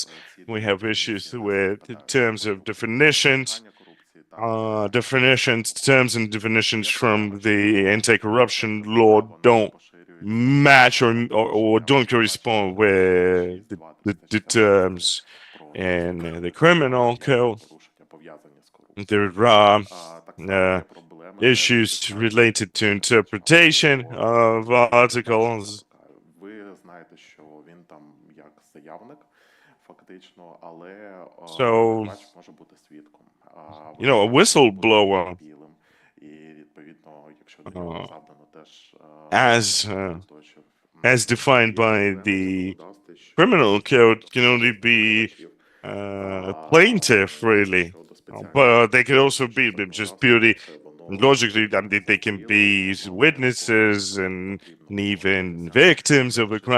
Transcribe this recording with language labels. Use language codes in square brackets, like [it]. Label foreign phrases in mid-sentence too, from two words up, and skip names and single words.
[en] We have issues with terms of definitions, terms and definitions from the anti-corruption law don't match or don't correspond with the terms in the criminal code. There are issues related to interpretation of articles. [uk] Ви знаєте, що він там як заявник, фактично, але викривач може бути свідком. [en] You know, a whistleblower, [uk] І відповідно, якщо до нього завдано теж [en] as defined by the criminal code, can only be plaintiff, really. But they could also be just purely logically, I mean, they can be witnesses and even victims of a crime.